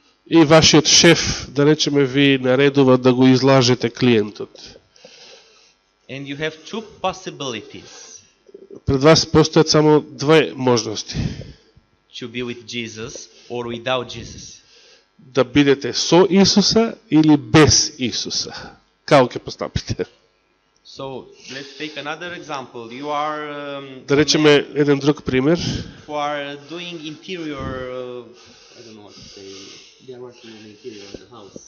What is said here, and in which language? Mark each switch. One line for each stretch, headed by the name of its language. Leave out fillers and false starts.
Macedonian: И вашиот шеф, да речеме, ви наредува да го излажете клиентот.
English: And you have two possibilities:
Macedonian: Пред вас постојат само две можности.
English: to be with Jesus or without Jesus.
Macedonian: Да бидете со Исуса или без Исуса. Како ќе постапите?
English: So let's take another example. You are
Macedonian: Да речеме еден друг пример.
English: who are doing interior. I don't know what to say. They are working on the interior of the house.